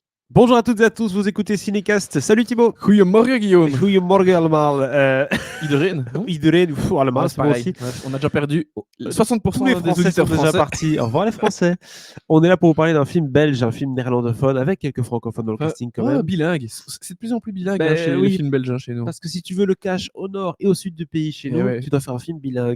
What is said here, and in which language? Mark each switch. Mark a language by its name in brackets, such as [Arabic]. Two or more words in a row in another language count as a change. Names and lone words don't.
[French] Bonjour à toutes et à tous, vous écoutez Cinecast. Salut Thibaut. [Dutch] Goedemorgen Guillaume. Goedemorgen allemaal. Iedereen. Hein Iedereen, allemaal, [French] Ouais, c'est bon aussi. Ouais, on a déjà perdu Tous 60% les des Français auditeurs sont déjà français. partis. Au revoir les Français. On est là pour vous parler d'un film belge, un film néerlandophone, avec quelques francophones dans le casting quand même. Bilingue. C'est de plus en plus bilingue Ben chez les oui, films belges chez nous. parce que si tu veux le cash au nord et au sud du pays chez Et nous, ouais. tu dois faire un film bilingue.